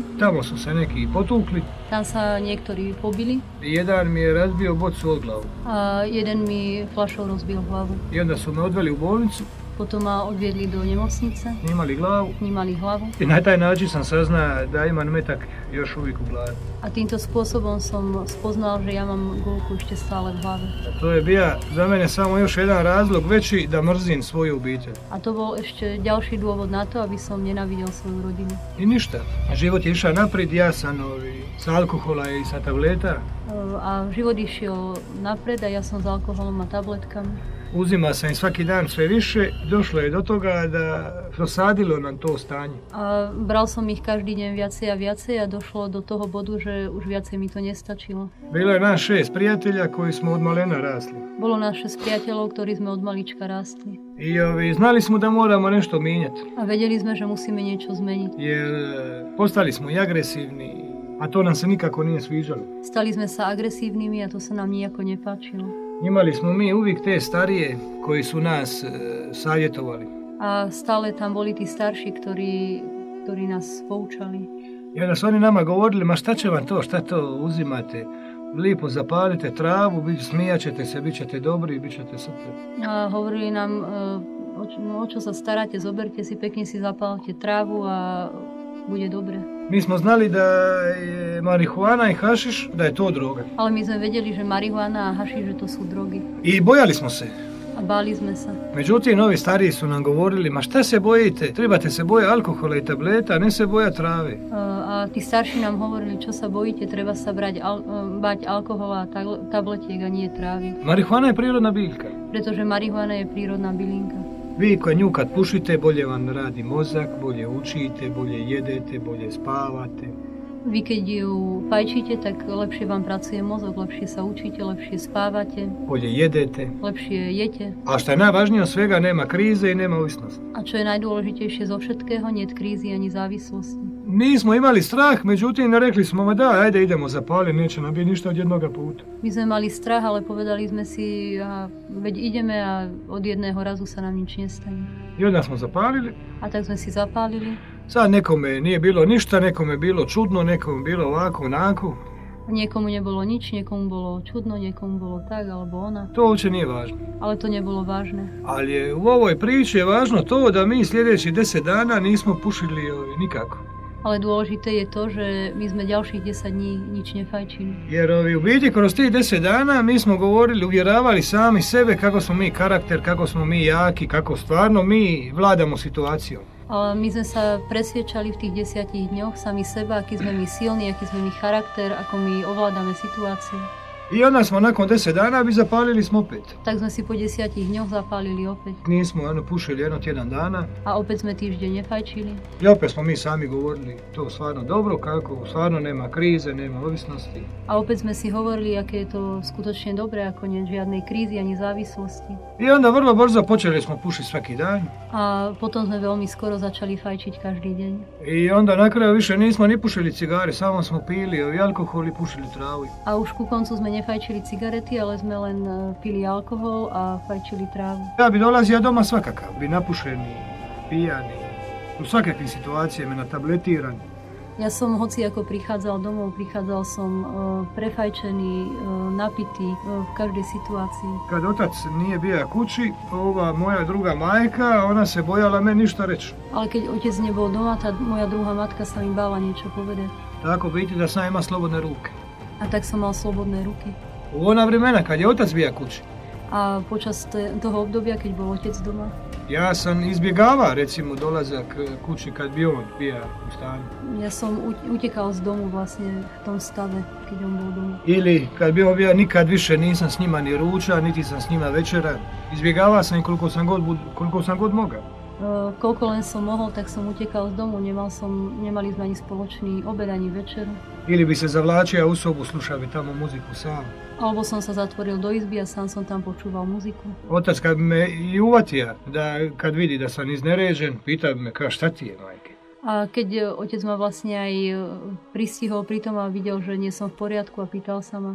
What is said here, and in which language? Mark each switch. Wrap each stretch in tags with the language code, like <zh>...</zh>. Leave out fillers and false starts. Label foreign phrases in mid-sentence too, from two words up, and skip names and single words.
<hr>tamo su se neki potukli</hr> <sk>Tam sa niektorí pobili</sk> <hr>i jedan mi je razbio bocu od glavu.</hr> <sk>a jeden mi fľašou rozbil hlavu.</sk> <hr>I onda su me odveli u bolnicu,</hr> <sk>Potom ma odviedli do nemocnice,</sk> <hr>snimali glavu</hr> <sk>snímali hlavu</sk> <hr>i na taj način sam saznao da imam metak još uvijek u glavi.</hr> <sk>a týmto spôsobom som spoznal, že ja mám guľku ešte stále v hlave.</sk> <hr>A to je bio za mene samo još jedan razlog veći da mrzim svoju obitelj.</hr> <sk>A to bol ešte ďalší dôvod na to, aby som nenávidel svoju rodinu.</sk> <hr>I ništa. Život je išao naprijed, ja sam sa alkohola i sa tableta.</hr> <sk>A život išiel napred a ja som s alkoholom a tabletkami.</sk> <hr>Uzima sam i svaki dan sve više. Došlo je do toga da dosadilo nam to stanje.</hr> <sk>A bral som ich každý deň viacej a viacej a došlo do toho bodu, že už viacej mi to nestačilo.</sk> <hr>Bilo je nas 6 prijatelja koji smo od malena rasli.</hr> <sk>Bolo nás 6 priateľov, ktorí sme od malička rástli.</sk> <hr>I znali smo da moramo nešto mijenjati.</hr> <sk>A vedeli sme, že musíme niečo zmeniť.</sk> <hr>Jer postali smo i agresivni, a to nam se nikako nije sviđalo.</hr> <sk>Stali sme sa agresívnymi a to sa nám nijako nepáčilo.</sk> <hr>Imali smo mi uvijek te starije koji su nas savjetovali.</hr> <sk>A stále tam boli tí starší, ktorí nás poučali.</sk> <hr>I onda su oni nama govorili, ma šta će vam to, šta to uzimate? Lipo zapalite travu, smijat ćete se, bit ćete dobri i bit ćete super.</hr> <sk>A hovorili nám, o čo sa staráte, zoberte si, pekne si zapálte trávu a bude dobre.</sk> <hr>Mi smo znali da je marihuana i hašiš, da je to droga.</hr> <sk>Ale my sme vedeli, že marihuana a hašiš, že to sú drogy.</sk> <hr>I bojali smo se.</hr> <sk>A báli sme sa.</sk> <hr>Međutim, ovi stariji su nam govorili, ma šta se bojite? Trebate se bojati alkohola i tableta, a ne se bojati trave.</hr> <sk>A tí starší nám hovorili, čo sa bojíte, treba sa bať alkohola a tabletiek a nie trávy.</sk> <hr>Marihuana je prirodna biljka.</hr> <sk>Pretože marihuana je prírodná bylinka.</sk> <hr>Vi koji nju kad pušite, bolje vam radi mozak, bolje učite, bolje jedete, bolje spavate.</hr> <sk>Vy keď ju fajčíte, tak lepšie vám pracuje mozog, lepšie sa učíte, lepšie spávate,</sk> <hr>bolje jedete.</hr> <sk>lepšie jete.</sk> <hr>A što je najvažnije od svega, nema krize i nema ovisnosti.</hr> <sk>A čo je najdôležitejšie zo všetkého, niet krízy ani závislosti.</sk> <hr>Nismo imali strah, međutim rekli smo, ma da, ajde idemo zapali, neće nam biti ništa od jednoga puta.</hr> <sk>My sme mali strach, ale povedali sme si, veď ideme a od jedného razu sa nám nič nestane.</sk> <hr>I onda smo zapalili.</hr> <sk>A tak sme si zapálili.</sk> <hr>Sad nekome nije bilo ništa, nekome je bilo čudno, nekome bilo ovako, onako.</hr> <sk>Niekomu nebolo nič, niekomu bolo čudno, niekomu bolo tak alebo ona.</sk> <hr>To uopće nije važno.</hr> <sk>Ale to nebolo vážne.</sk> <hr>Ali je u ovoj priči je važno to da mi sljedećih 10 dana nismo pušili nikako.</hr> <sk>Ale dôležité je to, že my sme ďalších 10 dní nič nefajčili.</sk> <hr>Jer u biti kroz tih 10 dana mi smo govorili, uvjeravali sami sebe kako smo mi karakter, kako smo mi jaki, kako stvarno mi vladamo situacijom.</hr> <sk>Ale my sme sa presviečali v tých 10 dňoch sami seba, aký sme my silní, aký sme my charakter, ako my ovládame situáciu.</sk> <hr>I onda smo nakon 10 dana bi zapalili smo opet.</hr> <sk>Tak sme si po 10 dňoch zapálili opäť.</sk> <hr>Nismo pušili jedno tjedan dana.</hr> <sk>A opäť sme týždeň nefajčili.</sk> <hr>I opet smo mi sami govorili to stvarno dobro, kako stvarno nema krize, nema ovisnosti.</hr> <sk>A opäť sme si hovorili, aké je to skutočne dobré, ako nie žiadnej krízy ani závislosti.</sk> <hr>I onda vrlo brzo počeli smo pušiti svaki dan.</hr> <sk>A potom sme veľmi skoro začali fajčiť každý deň.</sk> <hr>I onda na kraju više nismo ni pušili cigare, samo smo pili i alkohol i pušili travu.</hr> <sk>A už ku koncu sme nefajčili cigarety, ale sme len pili alkohol a fajčili trávu.</sk> <hr>Ja bi dolazio doma svakakav, bi napušeni, pijani, u svakakvim situacijama, natabletiran.</hr> <sk>Ja som hoci ako prichádzal domov, prichádzal som prefajčený, napitý v každej situácii.</sk> <hr>Kad otac nije bio kući, ova moja druga majka, ona se bojala meni ništa reći.</hr> <sk>Ale keď otec nebol doma, tá moja druhá matka sa mi bála niečo povedať.</sk> <hr>Tako biti da sam ima slobodne ruke.</hr> <sk>A tak som mal slobodné ruky.</sk> <hr>U ona vremena kad je otac bio kući.</hr> <sk>A počas toho obdobia, keď bol otec doma?</sk> <hr>Ja sam izbjegavao recimo dolazak kući kad bi on bio u stanju.</hr> <sk>Ja som utekal z domu vlastne v tom stave, keď on bol doma.</sk> <hr>Ili kad bi on bio, nikad više nisam s njima ni ruča, niti sam s njima večera. Izbjegavao sam koliko sam god mogao.</hr> <sk>Koľko len som mohol, tak som utekal z domu, nemali sme ani spoločný obed, ani večeru.</sk> <hr>Ili bi se zavlačio u sobu, slušao bi tamo muziku sam.</hr> <sk>Alebo som sa zatvoril do izby a sám som tam počúval muziku.</sk> <hr>Otac kad me i uvatija, kad vidi da sam izneređen, pita me šta ti je, majke.</hr> <sk>A keď otec ma vlastne aj pristihol pri tom a videl, že nie som v poriadku a pýtal sa ma.</sk>